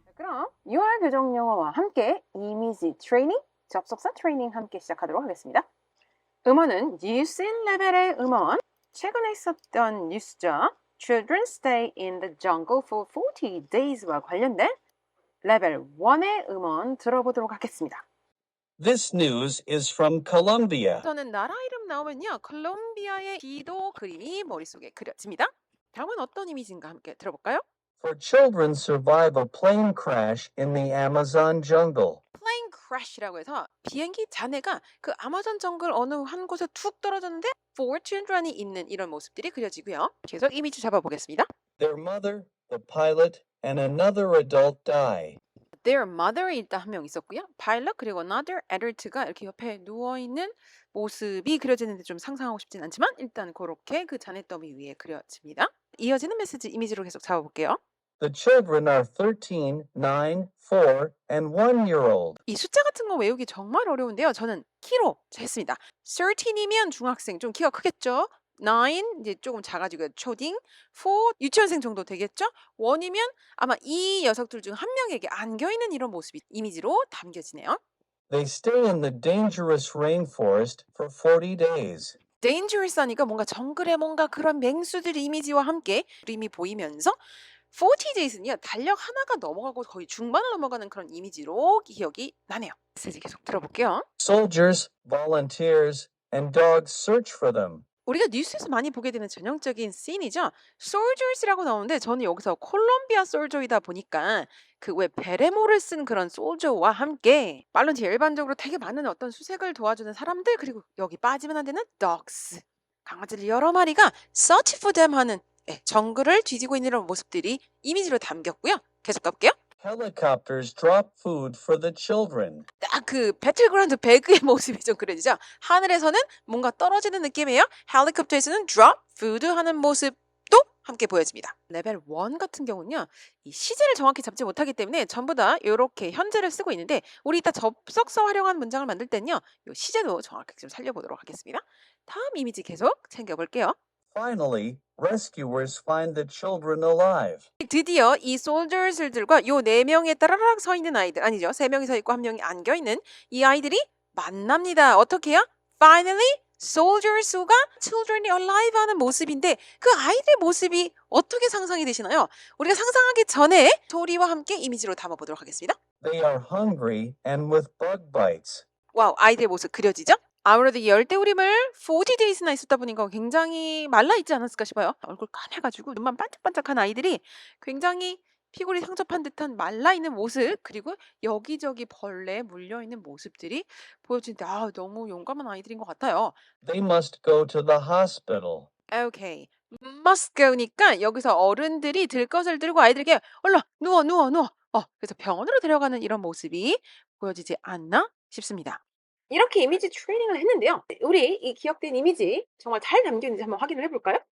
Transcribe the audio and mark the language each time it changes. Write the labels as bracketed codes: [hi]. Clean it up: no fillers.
[ko] 그럼 유아 교정 영어와 함께 이미지 트레이닝, 접속사 트레이닝 함께 시작하도록 하겠습니다. 음원은 뉴스 인 레벨의 음원, 최근에 있었던 뉴스죠. [en] Children stay in the jungle for 40 days [ko] 와 관련된 레벨 1의 음원 들어보도록 하겠습니다. [en] This news is from Colombia. [ko] 저는 나라 이름 나오면요. 콜롬비아의 지도 그림이 머릿속에 그려집니다. 다음은 어떤 이미지인가 함께 들어볼까요? [en] For children survive a plane crash in the Amazon jungle. [ko] 플레인 크래시라고 해서 비행기 잔해가 그 아마존 정글 어느 한 곳에 툭 떨어졌는데 [en] four children [ko] 이 있는 이런 모습들이 그려지고요. 계속 이미지 잡아보겠습니다. [en] Their mother, the pilot, and another adult die. Their mother [ko] 이 일단 한 명 있었고요. pilot 그리고 [en] another adult [ko] 가 이렇게 옆에 누워있는 모습이 그려지는데 좀 상상하고 싶진 않지만 일단 그렇게 그 잔해 더미 위에 그려집니다. 이어지는 메시지 이미지로 계속 잡아볼게요. [en] The children are 13, 9, 4, and 1-year-old. [ko] 이 숫자 같은 거 외우기 정말 어려운데요. 저는 키로 했습니다. 13이면 중학생 좀 키가 크겠죠. 9 이제 조금 작아지고 초딩, 4 유치원생 정도 되겠죠. 1이면 아마 이 녀석들 중 한 명에게 안겨 있는 이런 모습이 이미지로 담겨지네요. [en] They stay in the dangerous rainforest for 40 days. [ko] dangerous 하니까 뭔가 정글에 뭔가 그런 맹수들 이미지와 함께 그림이 보이면서 [en] 40 days [ko] 는요. 달력 하나가 넘어가고 거의 중반을 넘어가는 그런 이미지로 기억이 나네요. 메시지 계속 들어볼게요. [en] Soldiers, volunteers, and dogs search for them. [ko] 우리가 뉴스에서 많이 보게 되는 전형적인 씬이죠. soldiers라고 나오는데 저는 여기서 콜롬비아 솔저이다 보니까 그 왜 베레모를 쓴 그런 솔저와 함께 발런티어 일반적으로 되게 많은 어떤 수색을 도와주는 사람들 그리고 여기 빠지면 안 되는 dogs 강아지들 여러 마리가 [en] search for them [ko] 하는 정글을 뒤지고 있는 이런 모습들이 이미지로 담겼고요. 계속 가볼게요. [en] Helicopters drop food for the children. [ko] 딱 그 배틀그라운드 배그의 모습이 좀 그려지죠. 하늘에서는 뭔가 떨어지는 느낌이에요. 헬리콥터에서는 [en] drop food [ko] 하는 모습도 함께 보여집니다. 레벨 1 같은 경우는요. 이 시제를 정확히 잡지 못하기 때문에 전부 다 요렇게 현재를 쓰고 있는데 우리 이따 접속사 활용한 문장을 만들 때는요. 요 시제도 정확하게 좀 살려보도록 하겠습니다. 다음 이미지 계속 챙겨볼게요. [en] Finally, rescuers find the children alive. [ko] 드디어 이 소ल्저스들과 요 네 명에 따라락 서 있는 아이들 아니죠. 세 명이 서 있고 한 명이 안겨 있는 이 아이들이 만납니다. 어떻게 해요? [en] Finally, soldiers [ko] 가 [en] children alive [ko] 하는 모습인데 그 아이들의 모습이 어떻게 상상이 되시나요? 우리가 상상하기 전에 소리와 함께 이미지로 담아보도록 하겠습니다. [en] They are hungry and with bug bites. [ko] 와우, 아이들의 모습 그려지죠? 아무래도 이 열대우림을 40 days나 있었다 보니까 굉장히 말라 있지 않았을까 싶어요. 얼굴 까매가지고 눈만 반짝반짝한 아이들이 굉장히 피골이 상접한 듯한 말라 있는 모습 그리고 여기저기 벌레에 물려 있는 모습들이 보여지는데 아, 너무 용감한 아이들인 것 같아요. [en] They must go to the hospital. 오케이. must go [ko] 니까 여기서 어른들이 들 것을 들고 아이들에게 얼른 누워 누워 누워. 그래서 병원으로 데려가는 이런 모습이 보여지지 않나 싶습니다. 이렇게 이미지 트레이닝을 했는데요. 우리 이 기억된 이미지 정말 잘 담겨 있는지 한번 확인을 해볼까요?